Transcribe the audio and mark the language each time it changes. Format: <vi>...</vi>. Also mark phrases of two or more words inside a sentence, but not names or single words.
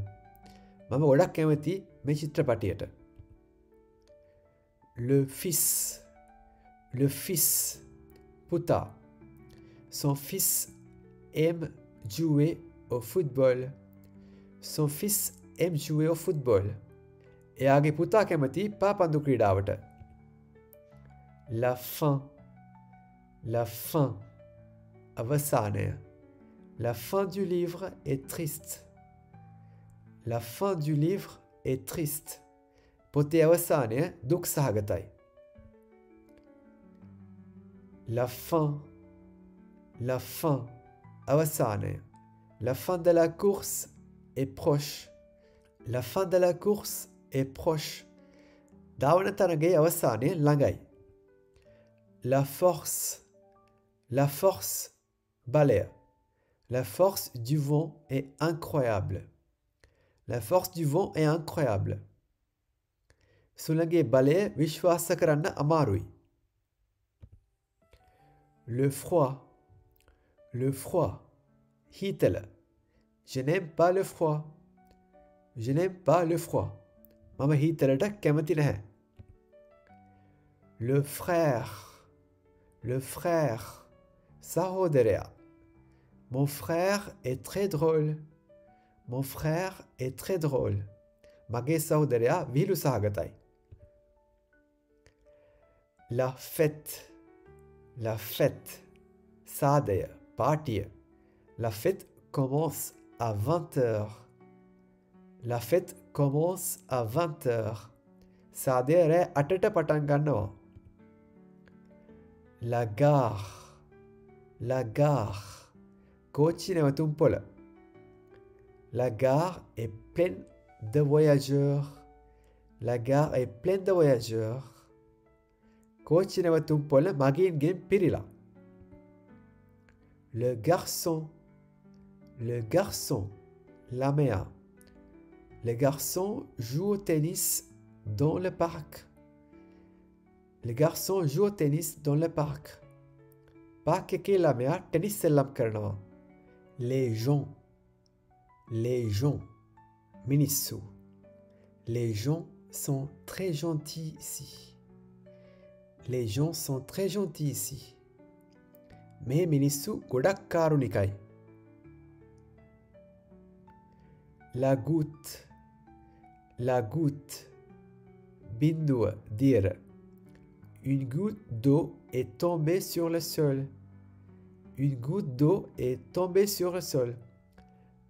<si>මම ඔඩක් කැමති මේ චිත්‍රපටියට.</si> <fr>Le fils. Le fils.</fr> <si>Puta.</si> <fr>Son fils aime jouer au football. Son fils aime jouer au football.</fr> <si>එයාගේ පුතා කැමති පාපන්දු ක්‍රීඩාවට.</si> <fr>La fin. La fin.</fr> <si>අවසානය.</si> <fr>La fin du livre est triste. La fin du livre est triste.</fr> <si>පොතේ අවසානය දුක් සහගතයි.</si> <fr>La fin. La fin. අවසානය. La fin de la course est proche. La fin de la course est proche.</fr> <si>ධාවන තරගයේ අවසානය ළඟයි.</si> <fr>La force. La force. බලය. La force du vent est incroyable. La force du vent est incroyable.</fr> <si>සුළඟේ බලය විශ්වාස කරන්න අමාරුයි.</si> <fr>Le froid. Le froid. හීතල. Je n'aime pas le froid. Je n'aime pas le froid.</fr> <si>මම හීතලට කැමති නැහැ.</si> <fr>Le frère. Le frère.</fr> <si>සහෝදරයා.</si> <fr>Mon frère est très drôle. Mon frère est très drôle.</fr> <si>මගේ සහෝදරයා විහිළු සහගතයි.</si> <fr>La fête. La fête.</fr> <si>සාදය. පාටිය.</si> <fr>La fête commence à 20 heures. La fête commence à 20 heures.</fr> <si>සාදය රෑ 8ට පටන් ගන්නවා.</si> <fr>La gare. La gare.</fr> <si>කෝච්චි නැවතුම් පොළ.</si> <fr>La gare est pleine de voyageurs. La gare est pleine de voyageurs.</fr> <si>කෝච්චි නැවතුම් පොළ මගීන්ගෙන් පිරිලා.</si> <fr>Le garçon. Le garçon.</fr> <si>ළමයා.</si> <fr>Les garçons jouent au tennis dans le parc. Les garçons jouent au tennis dans le parc.</fr> <si>Parc එකේ ළමයා ටෙනිස් සෙල්ලම් කරනවා.</si> <fr>Les gens. Les gens.</fr> <si>මිනිස්සු.</si> <fr>Les gens sont très gentils ici. Les gens sont très gentils ici.</fr> <si>මේ මිනිස්සු ගොඩක් කාරුණිකයි.</si> <fr>La goutte. La goutte. Binduwa, dire. Une goutte d'eau est tombée sur le sol. Une goutte d'eau est tombée sur le sol.</fr>